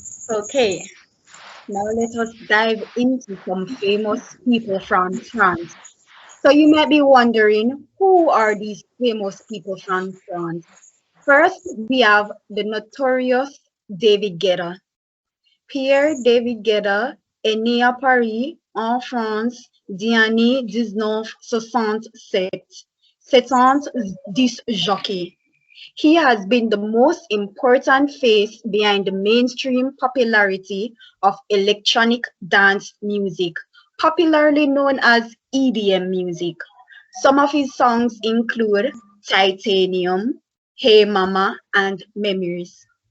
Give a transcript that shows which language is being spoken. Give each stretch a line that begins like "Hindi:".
English: Okay, now let us dive into some famous people from France. So you might be wondering, who are these famous people from France? First, we have the notorious David Guetta.
French: Pierre David Guetta est né à Paris, en France, d'année 1967. C'est un disc jockey.
English: He has been the most important face behind the mainstream popularity of electronic dance music, popularly known as EDM music. Some of his songs include Titanium, Hey Mama, and Memories.